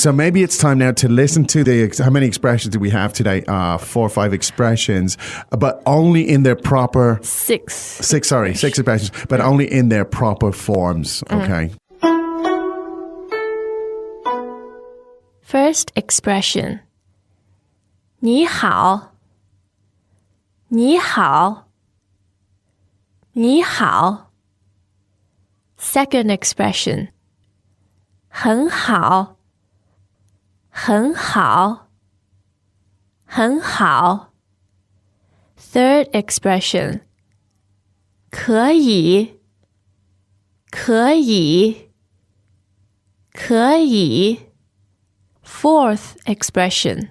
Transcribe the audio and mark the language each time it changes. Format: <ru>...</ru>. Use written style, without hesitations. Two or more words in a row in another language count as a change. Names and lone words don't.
<en>So maybe it's time now to listen to how many expressions do we have today? 4 or 5 expressions, but only in their proper 6. 6 expressions, but only in their proper forms. Okay. First expression.</en> <zh>你好你好你好</zh> <en>Second expression.</en> <zh>很好很好很好</zh> <en>Third expression.</en> <zh>可以可以可以</zh> <en>Fourth expression.</en>